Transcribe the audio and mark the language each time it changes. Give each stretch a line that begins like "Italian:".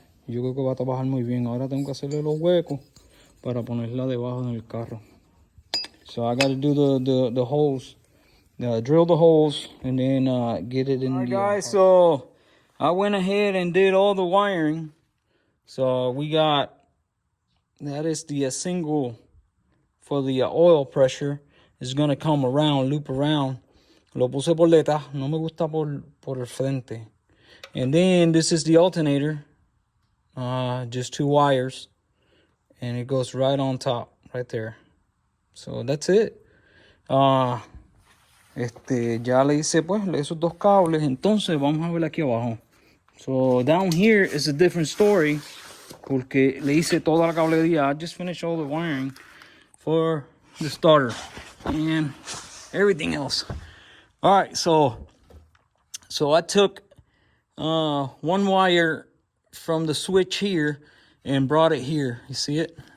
Spanish: Yo creo que va a trabajar muy bien. Ahora tengo que hacerle los huecos para ponerla debajo del carro.
English: So I got to do the holes, drill the holes, and then get it in. All right, guys. So I went ahead and did all the wiring. So we got, that is the single for the oil pressure. It's gonna loop around.
Spanish: Lo puse por detrás, no me gusta por el frente.
English: And then this is the alternator. Just 2 wires. And it goes right on top, right there. So that's it.
Spanish: Ya le hice pues esos 2 cables. Entonces vamos a ver aquí abajo.
English: So down here is a different story.
Spanish: Porque le hice toda la cablería.
English: I just finished all the wiring for the starter and everything else. All right, so I took 1 wire from the switch here and brought it here. You see it?